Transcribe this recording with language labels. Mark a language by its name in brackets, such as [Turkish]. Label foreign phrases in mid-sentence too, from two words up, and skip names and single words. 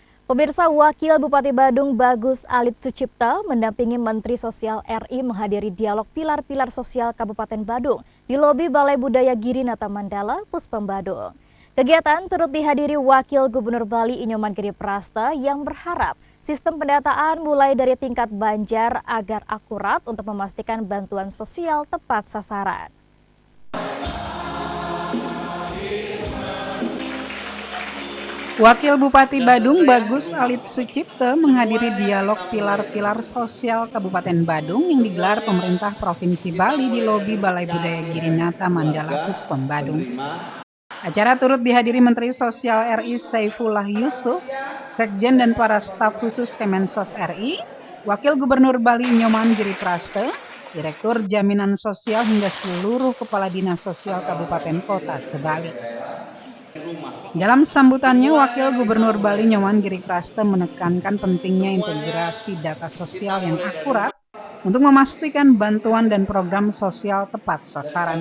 [Indonesian] Pemirsa, Wakil Bupati Badung Bagus Alit Sucipta mendampingi Menteri Sosial RI menghadiri dialog pilar-pilar sosial Kabupaten Badung di lobi Balai Budaya Girinata Mandala, Puspem Badung. Kegiatan turut dihadiri Wakil Gubernur Bali Inyoman Giriprasta yang berharap sistem pendataan mulai dari tingkat banjar agar akurat untuk memastikan bantuan sosial tepat sasaran. Wakil Bupati Badung Bagus Alit Sucipta menghadiri dialog pilar-pilar sosial Kabupaten Badung yang digelar pemerintah Provinsi Bali di lobi Balai Budaya Girinata Mandala, Puspem Badung. Acara turut dihadiri Menteri Sosial RI Saifullah Yusuf, Sekjen dan para staf khusus Kemensos RI, Wakil Gubernur Bali Inyoman Giriprasta, Direktur Jaminan Sosial hingga seluruh Kepala Dinas Sosial Kabupaten Kota sebalik. Dalam sambutannya, Wakil Gubernur Bali Inyoman Giriprasta menekankan pentingnya integrasi data sosial yang akurat untuk memastikan bantuan dan program sosial tepat sasaran.